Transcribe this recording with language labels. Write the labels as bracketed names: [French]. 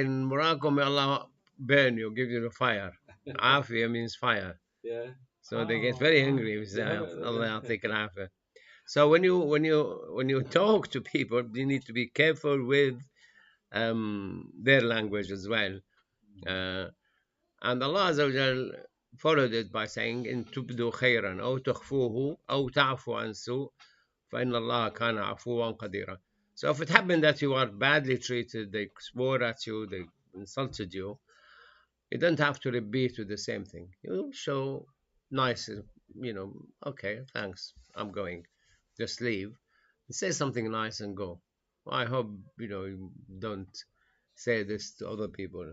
[English] in Morocco, may Allah burn you, give you the fire. عافية means fire. Yeah. So they get very angry. We say, "Allah [Arabic] يعطيك العافية." [English] So when you talk to people, you need to be careful with their language as well. And Allah Azza wa Jal followed it by saying, [Arabic] "إن تبدوا خيرا أو تخفوه أو تعفو عن سوء فإن الله كان عفوا قديرا." [English] So if it happened that you are badly treated, they swore at you, they insulted you, you don't have to repeat with the same thing. You show nice, okay, thanks, I'm going. Just leave. Say something nice and go. I hope you don't say this to other people.